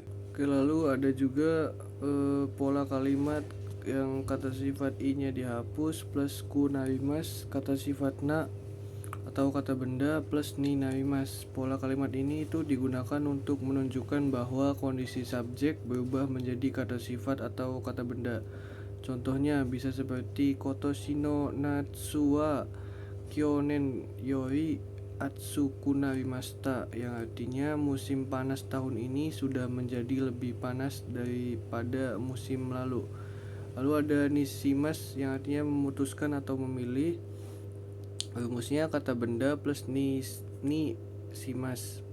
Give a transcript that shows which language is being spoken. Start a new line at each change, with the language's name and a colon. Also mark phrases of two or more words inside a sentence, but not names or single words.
Indonesian: Oke, lalu ada juga pola kalimat yang kata sifat i-nya dihapus plus
Japanese: くなります,
Indonesian: kata sifat na atau kata benda plus
Japanese: になります.
Indonesian: Pola kalimat ini itu digunakan untuk menunjukkan bahwa kondisi subjek berubah menjadi kata sifat atau kata benda. Contohnya bisa seperti
Japanese: 今年の夏は去年より暑くなりました,
Indonesian: yang artinya musim panas tahun ini sudah menjadi lebih panas daripada musim lalu. Lalu ada nishimas yang artinya memutuskan atau memilih. Rumusnya kata benda plus nishimas.